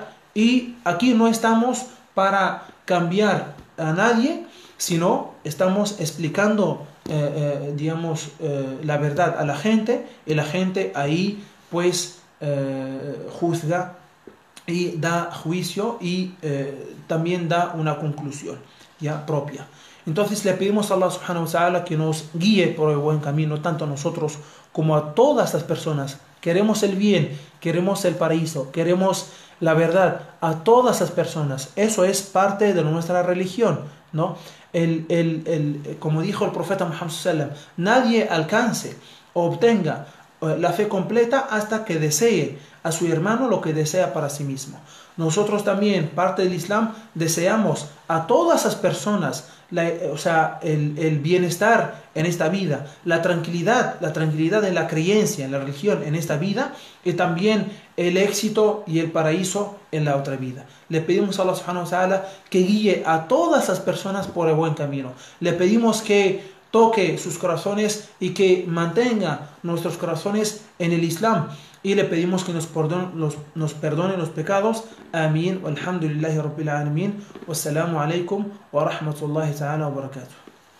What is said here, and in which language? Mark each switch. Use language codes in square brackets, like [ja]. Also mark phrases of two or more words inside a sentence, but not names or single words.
[es] Y aquí no estamos para cambiar a nadie, sino estamos explicando digamos, la verdad a la gente, y la gente ahí pues juzga y da juicio y también da una conclusión ya propia. Entonces le pedimos a [ar] الله سبحانه وتعالى [es] que nos guíe por el buen camino, tanto a nosotros como a todas las personas. Queremos el bien, queremos el paraíso, queremos la verdad a todas las personas. Eso es parte de nuestra religión, ¿no? Como dijo el profeta Muhammad [ar] صلى الله عليه وسلم, [es] nadie alcance o obtenga la fe completa hasta que desee a su hermano lo que desea para sí mismo. Nosotros también, parte del Islam, deseamos a todas las personas el bienestar en esta vida, la tranquilidad en la creencia, en la religión en esta vida, y también el éxito y el paraíso en la otra vida. Le pedimos a [ar] الله سبحانه وتعالى [es] que guíe a todas las personas por el buen camino. Le pedimos que toque sus corazones y que mantenga nuestros corazones en el Islam. Y le pedimos que nos perdone los pecados. Amén. [ar] والحمد لله رب العالمين. والسلام عليكم ورحمة الله تعالى وبركاته.